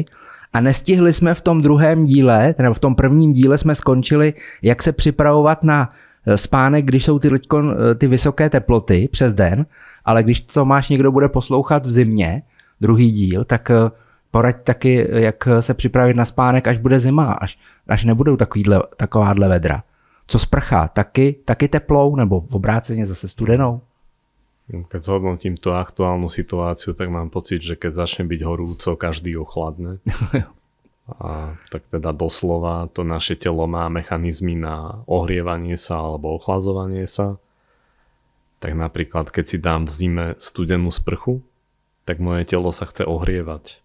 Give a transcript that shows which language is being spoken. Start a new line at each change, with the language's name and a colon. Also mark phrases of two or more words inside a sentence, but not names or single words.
Czech: A nestihli jsme v tom druhém díle, nebo v tom prvním díle jsme skončili, jak se připravovat na spánek, když jsou ty vysoké teploty přes den, ale když Tomáš někdo bude poslouchat v zimě, druhý díl, tak poraď taky, jak se připravit na spánek, až bude zima, až nebudou takováhle vedra. Co sprcha? Taky teplou nebo v obráceně zase studenou?
Slovak: Keď zhodnotím tú aktuálnu situáciu, tak mám pocit, že keď začne byť horúco, každý ochladne. A tak teda doslova to naše telo má mechanizmy na ohrievanie sa alebo ochladzovanie sa. Tak napríklad, keď si dám v zime studenú sprchu, tak moje telo sa chce ohrievať.